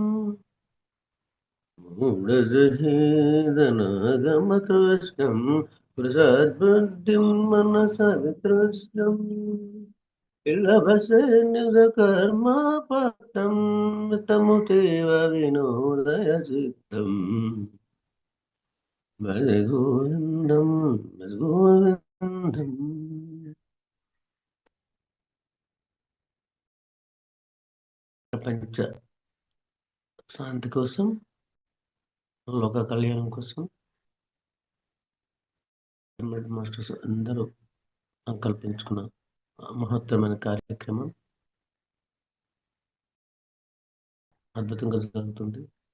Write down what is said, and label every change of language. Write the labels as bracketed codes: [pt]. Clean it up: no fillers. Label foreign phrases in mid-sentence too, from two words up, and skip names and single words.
[sa] मूढजहीदनागमतृष्णम् पुरुषाद्बुद्धिं मनसा वितृष्णम् लभसे निजकर्मा पातं तमुतेव विनोदय चित्तम् భజ గోవిందం భజ గోవిందం. [te] ప్రపంచ శాంతి కోసం, లోక కళ్యాణం కోసం మాస్టర్స్ అందరూ సంకల్పించుకున్న మహత్తరమైన కార్యక్రమం అద్భుతంగా జరుగుతుంది.